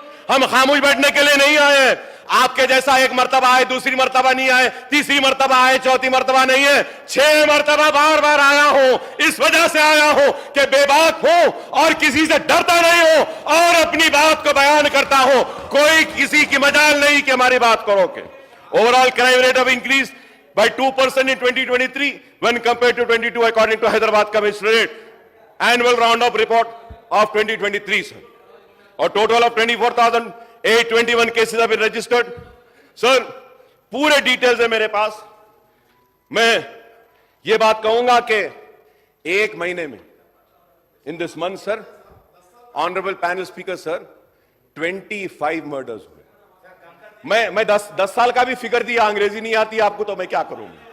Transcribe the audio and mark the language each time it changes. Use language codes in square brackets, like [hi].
[hi] हम खामोश बैठने के लिए नहीं आए। आपके जैसा एक मर्तबा आए, दूसरी मर्तबा नहीं आए, तीसरी मर्तबा आए, चौथी मर्तबा नहीं है, 6 मर्तबा बार आया हूं। इस वजह से आया हूं कि बेबाक हूं और किसी से डरता नहीं हूं और अपनी बात को बयान करता हूं। कोई किसी की मजाल नहीं कि हमारी बात को रोके। [en] Overall crime rate of increase by 2% in 2023 when compared to 22 according to Hyderabad Commissionerate annual roundup report of 2023 sir. और total of 24,821 cases have been registered. [hi] Sir, पूरे डिटेल्स है मेरे पास। मैं ये बात कहूंगा कि एक महीने में [en] in this month sir [hi] honourable panel speaker sir, 25 murders हुए। मैं 10 साल का भी फिगर दिया, अंग्रेजी नहीं आती आपको तो मैं क्या करूं।